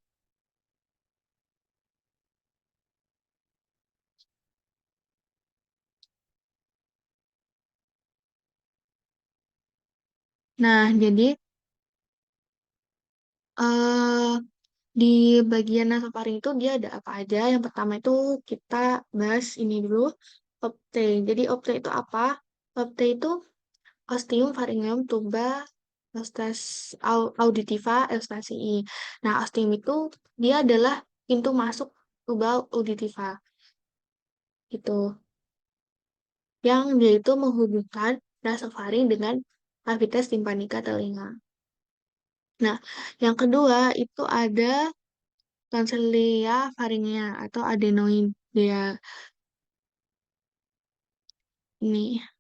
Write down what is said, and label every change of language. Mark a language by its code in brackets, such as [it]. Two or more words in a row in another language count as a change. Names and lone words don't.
[id] Nah, jadi eh di bagian nasofaring itu dia ada apa aja? Yang pertama itu kita bahas ini dulu, opte. Jadi opte itu apa? Opte itu [la] ostium pharyngeum tuba auditiva eustasii. [id] Nah, ostium itu dia adalah pintu masuk [la] tuba auditiva [id] gitu. Yang dia itu menghubungkan nasofaring dengan [la] cavitas tympanica [id] telinga. Nah, yang kedua itu ada [la] tonsillia pharyngea [id] atau adenoidea ini.